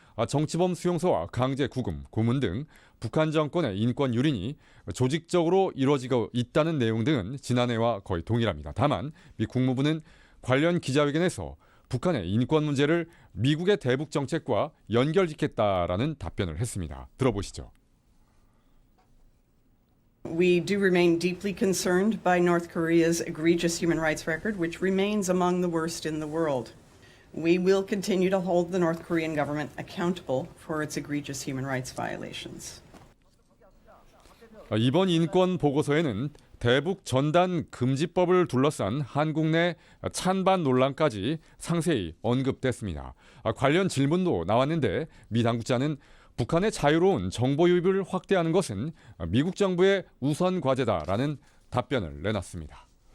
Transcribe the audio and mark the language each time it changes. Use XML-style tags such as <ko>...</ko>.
<ko>정치범 수용소와 강제 구금, 고문 등 북한 정권의 인권 유린이 조직적으로 이루어지고 있다는 내용 등은 지난해와 거의 동일합니다. 다만 미 국무부는 관련 기자회견에서 북한의 인권 문제를 미국의 대북 정책과 연결짓겠다라는 답변을 했습니다. 들어보시죠.</ko> <en>We do remain deeply concerned by North Korea's egregious human rights record, which remains among the worst in the world. We will continue to hold the North Korean government accountable for its egregious human rights violations.</en> <ko>이번 인권 보고서에는 대북 전단 금지법을 둘러싼 한국 내 찬반 논란까지 상세히 언급됐습니다. 관련 질문도 나왔는데 미 당국자는 북한의 자유로운 정보 유입을 확대하는 것은 미국 정부의 우선 과제다라는 답변을 내놨습니다.</ko>